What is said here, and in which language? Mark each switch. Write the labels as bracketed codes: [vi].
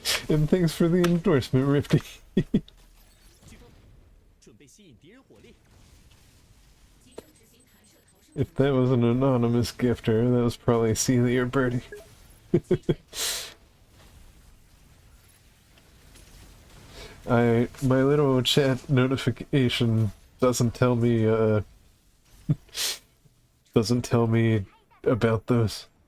[en] And thanks for the endorsement, Rifty. [zh] 飓风准备吸引敌人火力。集中执行弹射逃生。 [en] If that was an anonymous gifter, that was probably Celi or Birdy. My little chat notification doesn't tell me about those.